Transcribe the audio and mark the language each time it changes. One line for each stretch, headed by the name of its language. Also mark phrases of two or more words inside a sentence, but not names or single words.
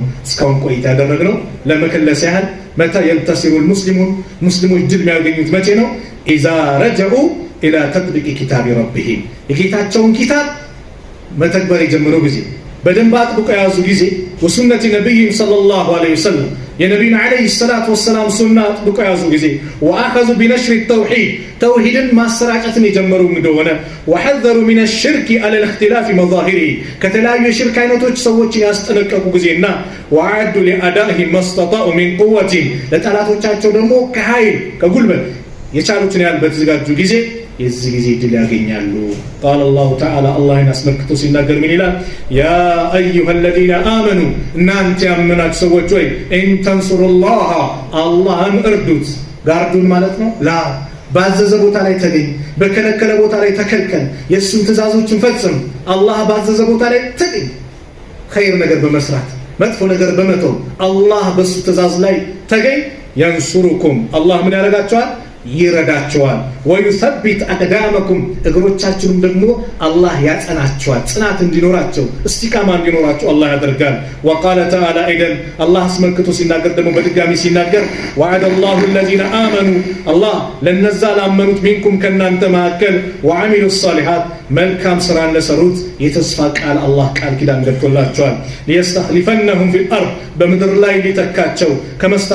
Amharic: እስካሁን ቆይታ ያደረግነው ለመከለስ ያህል መታ
Arabic: ينتصر المسلمون
Amharic: ሙስሊሞች ድል የሚያገኙት መቼ ነው?
Arabic: اذا رجعوا الى تطبيق كتاب ربهم
Amharic: የጌታቸውን ኪታብ መተግበር የጀመረው ጊዜ በደንብ አጥብቀው የያዙ ጊዜ
Arabic: وسنة نبي صلى الله عليه وسلم
Amharic: የነብዩን
Arabic: عليه الصلاة والسلام
Amharic: ሱና አጥብቀው የያዙ ጊዜ
Arabic: وأخذ بنشر التوحيد
Amharic: ተውሂድን ማሰራጨትን የጀመሩ እንደሆነ
Arabic: وحذروا من الشرك على الاختلاف مظاهره
Amharic: ከተለያዩ የሽርክ አይነቶች ሰዎችን ያስጠነቀቁ ጊዜና
Arabic: وعدوا لأدائه ما استطاعوا من قوة
Amharic: ለጠላቶቻቸው ደግሞ ከኃይል ከጉልበት የቻሉትን ያህል በተዘጋጁ ጊዜ የዚህ ጊዜ ድል ያገኛሉ።
Arabic: قال الله تعالى
Amharic: አላህን አስመልክቶ ሲናገር ምን ይላል?
Arabic: يا ايها الذين امنوا
Amharic: እናንተ ያመናችሁ ሰዎች ሆይ
Arabic: ان تنصروا الله
Amharic: አላህን እርዱት። ጋርዱን ማለት ነው ላ ባዘዘ ቦታ ላይ ተገኝ፣ በከለከለ ቦታ ላይ ተከልከል፣ የሱን ትእዛዞችን ፈጽም። አላህ ባዘዘ ቦታ ላይ ተገኝ፣ ኸይር ነገር በመስራት መጥፎ ነገር በመተው አላህ በሱ ትእዛዝ ላይ ተገኝ። ينصركم አላህ ምን ያደርጋቸዋል? ይረዳቸዋል።
Arabic: ويثبت أقدامكم
Amharic: እግሮቻችሁንም ደግሞ አላህ ያጸናቸዋል። ጽናት እንዲኖራቸው እስቲቃማ እንዲኖራቸው አላህ ያደርጋል።
Arabic: وقال تعالى ايضا الله
Amharic: አስመልክቶ ሲናገር ደግሞ በድጋሚ ሲናገር
Arabic: وعد الله الذين امنوا الله
Amharic: ለነዛ ላመኑት منكم ከናንተ መካከል
Arabic: وعملوا الصالحات
Amharic: መልካም ስራ ለሰሩት የተስፋ ቃል አላህ ቃል ኪዳን ገብቶላቸዋል።
Arabic: ليستخلفنهم في الارض
Amharic: በምድር ላይ ሊተካቸው